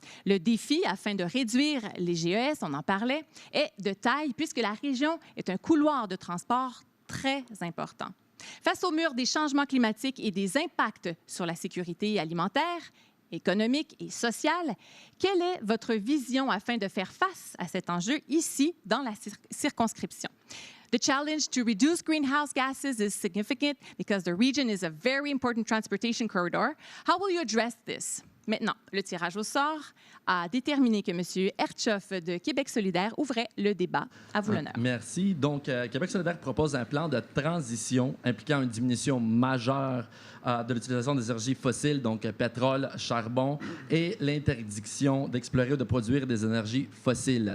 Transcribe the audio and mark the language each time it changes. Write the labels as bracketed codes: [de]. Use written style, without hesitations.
[fr] Le défi, afin de réduire les GES, on en parlait, est de taille puisque la région est un couloir de transport très important. Face au mur des changements climatiques et des impacts sur la sécurité alimentaire, économique et sociale, quelle est votre vision afin de faire face à cet enjeu ici, dans la circonscription? [en] The challenge to reduce greenhouse gases is significant because the region is a very important transportation corridor. How will you address this? [fr] Maintenant, le tirage au sort a déterminé que M. Herchoff de Québec solidaire ouvrait le débat. À vous l'honneur. Merci. Donc, Québec solidaire propose un plan de transition impliquant une diminution majeure de l'utilisation des énergies fossiles, donc pétrole, charbon, et l'interdiction d'explorer ou de produire des énergies fossiles.